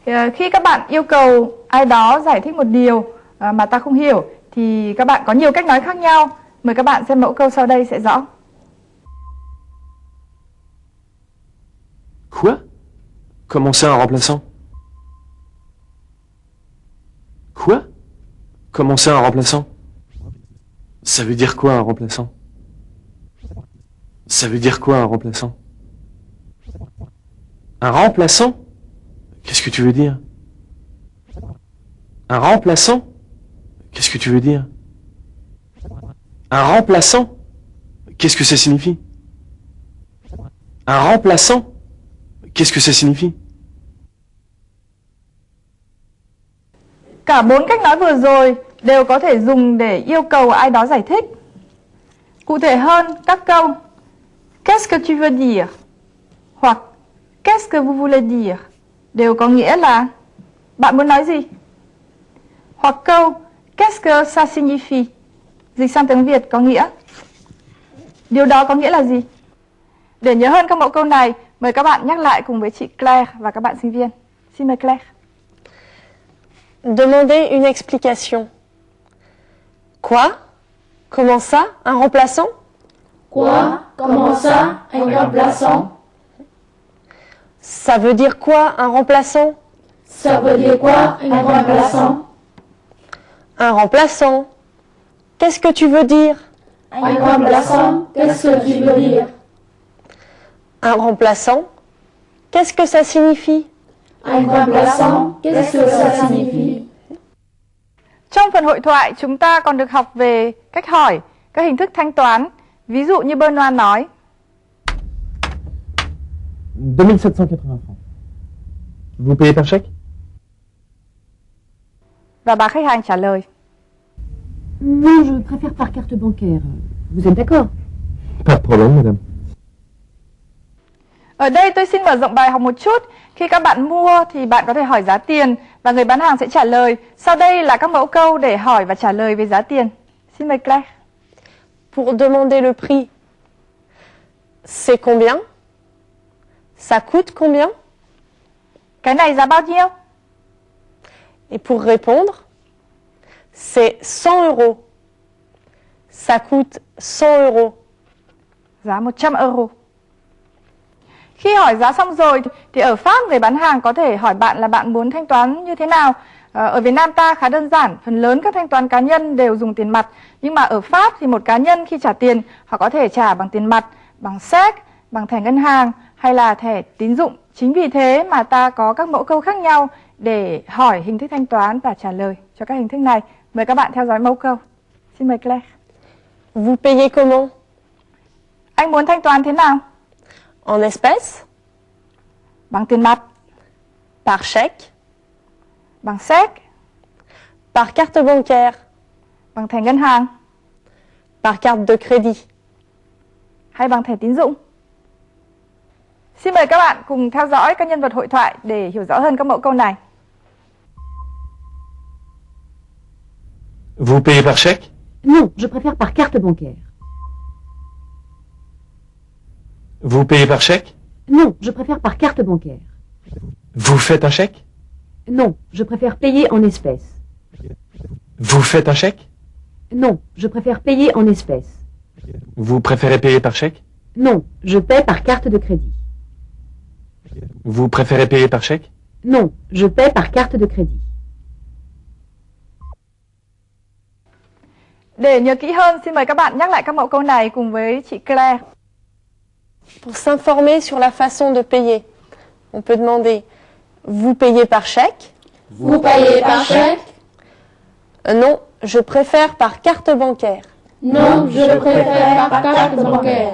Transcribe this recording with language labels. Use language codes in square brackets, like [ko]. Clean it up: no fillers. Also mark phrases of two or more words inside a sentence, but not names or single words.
[vi] Khi các bạn yêu cầu ai đó giải thích một điều mà ta không hiểu thì các bạn có nhiều cách nói khác nhau. Mời các bạn xem mẫu câu sau đây sẽ rõ. [fr] Quoi? Comment ça un remplaçant? Quoi? Comment ça un remplaçant? Ça veut dire quoi un remplaçant? Ça veut dire quoi un remplaçant? Un remplaçant? Qu'est-ce que tu veux dire? Un remplaçant? Qu'est-ce que tu veux dire? Un remplaçant? Qu'est-ce que ça signifie? Un remplaçant? Qu'est-ce que ça signifie? [vi] Cả 4 cách nói vừa rồi đều có thể dùng để yêu cầu ai đó giải thích. Cụ thể hơn, các câu [fr] Qu'est-ce que tu veux dire? Hoặc Qu'est-ce que vous voulez dire? [vi] Đều có nghĩa là bạn muốn nói gì? Hoặc câu [fr] Qu'est-ce que ça signifie? [vi] Dịch sang tiếng Việt có nghĩa điều đó có nghĩa là gì? Để nhớ hơn các mẫu câu này, mời các bạn nhắc lại cùng với chị Claire và các bạn sinh viên. Xin mời Claire. [fr] Demandez une explication. Quoi? Comment ça? Un remplaçant? Quoi? Comment ça? Un remplaçant? Ça veut dire quoi un remplaçant? Ça veut dire quoi un remplaçant? Un remplaçant. Qu'est-ce que tu veux dire? Un remplaçant, qu'est-ce que tu veux dire? Un remplaçant. Qu'est-ce que ça signifie? Un remplaçant, qu'est-ce que ça signifie? [vi] Trong phần hội thoại, chúng ta còn được học về cách hỏi, các hình thức thanh toán. Ví dụ như Benoît nói [fr] 2780 francs. Vous payez par chèque? [vi] và bà khách hàng trả lời [fr] Non, je préfère par carte bancaire. Vous êtes d'accord? Pas de problème, madame. [vi] Ở đây tôi xin mở rộng bài học một chút. Khi các bạn mua thì bạn có thể hỏi giá tiền và người bán hàng sẽ trả lời. Sau đây là các mẫu câu để hỏi và trả lời về giá tiền. Xin mời Claire. [fr] Pour demander le prix, c'est combien? Ça coûte combien? [vi] Cái này giá bao nhiêu? [fr] Et pour répondre, c'est 100 euros. Ça coûte 100 euros. [vi] Giá 100 euro. Khi hỏi giá xong rồi thì ở Pháp người bán hàng có thể hỏi bạn là bạn muốn thanh toán như thế nào. Ở Việt Nam ta khá đơn giản, phần lớn các thanh toán cá nhân đều dùng tiền mặt. Nhưng mà ở Pháp thì một cá nhân khi trả tiền, họ có thể trả bằng tiền mặt, bằng séc, bằng thẻ ngân hàng hay là thẻ tín dụng. Chính vì thế mà ta có các mẫu câu khác nhau để hỏi hình thức thanh toán và trả lời cho các hình thức này. Mời các bạn theo dõi mẫu câu. Xin mời Claire. [fr] Vous payez comment? [vi] Anh muốn thanh toán thế nào? [fr] En espèces? [vi] Bằng tiền mặt, [fr] Par chèque? [vi] bằng séc, [fr] Par carte bancaire? [vi] bằng thẻ ngân hàng [fr] Par carte de crédit? [vi] hay bằng thẻ tín dụng. Xin mời các bạn cùng theo dõi các nhân vật hội thoại để hiểu rõ hơn các mẫu câu này. [fr] Vous payez par chèque? Non, je préfère par carte bancaire. Vous payez par chèque? Non, je préfère par carte bancaire. Vous faites un chèque? Non, je préfère payer en espèces. Vous faites un chèque? Non, je préfère payer en espèces. Vous préférez payer par chèque? Non, je paie par carte de crédit. Vous préférez payer par chèque? Non, je paie par carte de crédit. [vi] Để nhớ kỹ hơn, xin mời các bạn nhắc lại các mẫu câu này cùng với chị Claire. [fr] Pour s'informer sur la façon de payer, on peut demander vous payez par chèque? Vous payez par chèque? Non, je préfère par carte bancaire. Non, je préfère par carte bancaire.